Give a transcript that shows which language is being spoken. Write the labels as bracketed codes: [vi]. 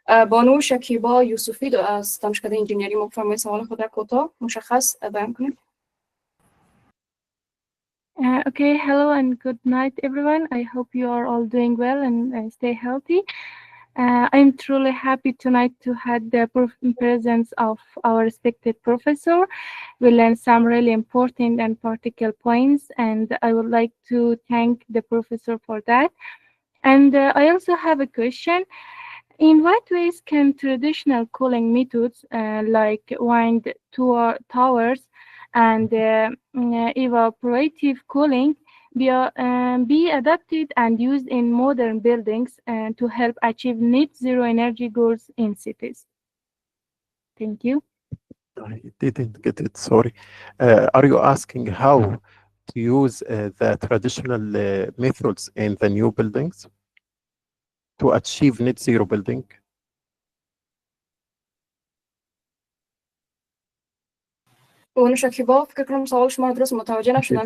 [fa] بانو شکیبا یوسفی از دانشکده انجینیری مفهوم سوال خود را کوتاه مشخص بیان کنید. [en] Okay, hello and good night, everyone. I hope you are all doing well and stay healthy. I'm truly happy tonight to have the presence of our respected professor. We learned some really important and practical points, and I would like to thank the professor for that. And I also have a question. In what ways can traditional cooling methods like wind towers and evaporative cooling be adapted and used in modern buildings to help achieve net zero energy goals in cities? Thank you. I didn't get it, sorry. Are you asking how to use the traditional methods in the new buildings to achieve net zero building? [fa] بانو شکیبا فکر کنم سوال شما درست متوجه نشدم.